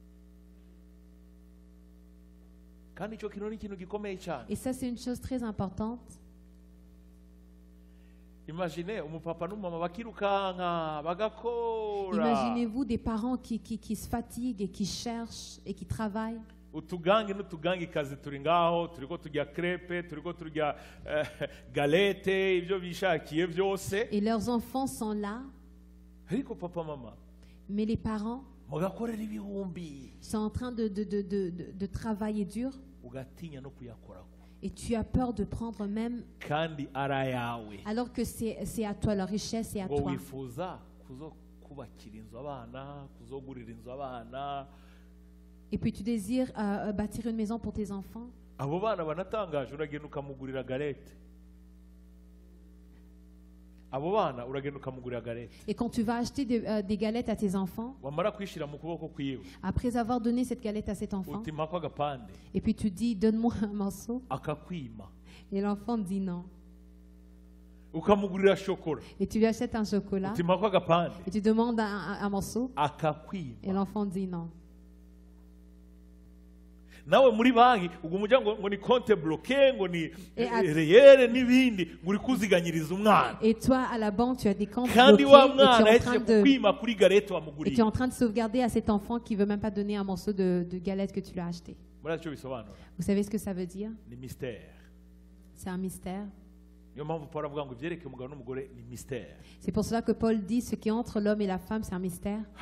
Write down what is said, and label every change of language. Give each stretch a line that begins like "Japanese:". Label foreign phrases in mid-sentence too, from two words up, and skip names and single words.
French: Et ça, c'est une chose très importante. Imaginez-vous des parents qui se fatiguent et qui cherchent et qui travaillent.
Rundi: utugangi n'utugangikazi turi ngaho turiko turya crepe turiko turya galette ibyo bishakiye byose.
French: Et leurs enfants sont là.
Rundi: Ariko papa mama.
French: Mais les parents
Rundi: mugakorera ibihumbi
French: sont en train de travailler dur.
Rundi: Ugatinya no kuyakora.
French: Et tu as peur de prendre même
Rundi: kandi ara yawe.
French: Alors que c'est à toi, la richesse est à toi.
Rundi: Wifuza kuzokubakira inzu abana kuzogurira inzu abana.
French: Et puis tu désires bâtir une maison pour tes enfants.
Rundi: Abo bana banatangaje uragenda ukamugurira galette. Abo bana uragenda ukamugurira galette.
French: Et quand tu vas acheter des galettes à tes enfants,
Rundi: wamara kwishira mu kuboko kwiwe.
French: Après avoir donné cette galette à cet enfant,
Rundi: utima kwa gapande.
French: Et puis tu dis donne-moi un morceau.
Rundi: Akakwima.
French: Et l'enfant dit non.
Rundi: Ukamugurira chocolat.
French: Et tu lui achètes un chocolat.
Rundi: Utima kwa gapande.
French: Et tu demandes un morceau.
Rundi: Akakwima.
French: Et l'enfant dit non.
Rundi: Nawe muri banki ugumujya ngo ni
French: compte bloqué
Rundi: ngo ni reyere n'ibindi nguri kuziganyiriza umwana.
French: Et toi à la banque tu as des comptes bloqués et tu es en train de sauvegarder à cet enfant qui veut même pas donner un morceau de galette que tu lui as acheté. Vous savez ce que ça veut dire? C'est un mystère. C'est pour cela que Paul dit ce qui est entre l'homme et la femme, c'est un mystère.